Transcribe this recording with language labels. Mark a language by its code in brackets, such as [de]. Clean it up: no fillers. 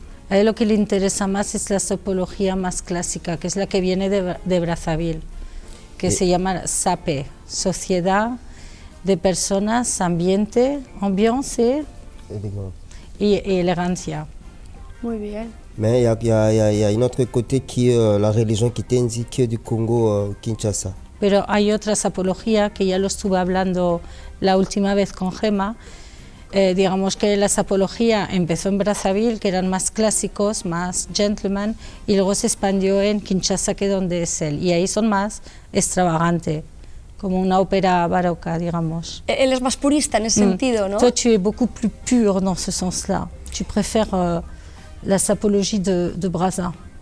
[es] A él lo que le interesa más es la sapología más clásica, que es la que viene de Brazzaville, que se llama SAPE, Sociedad de Personas, Ambiente, Ambiance y elegancia. Muy bien. [fr] Mais il y a un autre côté qui est la religion quitense, qui est du Congo, Kinshasa. [es] Pero hay otra sapología que ya lo estuve hablando la última vez con Gemma. Digamos que la sapología empezó en Brazzaville, que eran más clásicos, más gentleman, y luego se expandió en Kinshasa, que es donde es él, y ahí son más extravagante, como una ópera barroca, digamos. Él es más purista en ese sentido, ¿no? [fr] Toi, tu es beaucoup plus pur dans ce sens-là. Tu préfères la sapologie de Brazza.